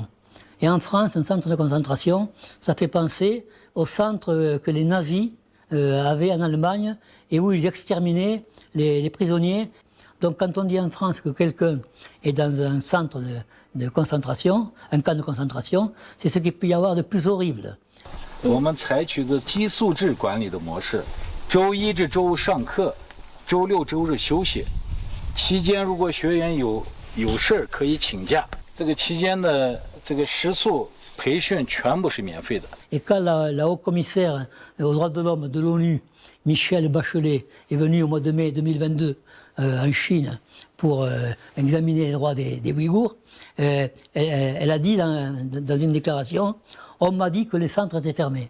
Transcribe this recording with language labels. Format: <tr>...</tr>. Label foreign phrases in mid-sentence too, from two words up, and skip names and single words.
<fr>Et en France, un centre de concentration, ça fait penser au centre que les nazis avaient en Allemagne et où ils exterminaient les prisonniers. Donc quand on dit en France que quelqu'un est dans un centre de concentration, un camp de concentration, c'est ce qu'il peut y avoir de plus horrible.</fr> <zh>我们采取的寄宿制管理的模式，周一至周五上课，周六周日休息。期间如果学员有事可以请假。这个期间的这个食宿、培训全部是免费的。</zh> <fr>Et quand la haut-commissaire aux droits de l'homme de l'ONU, Michelle Bachelet, est venue au mois de mai 2022 en Chine pour examiner les droits des Ouïghours, elle a dit dans une déclaration « On m'a dit que les centres étaient fermés ».</fr>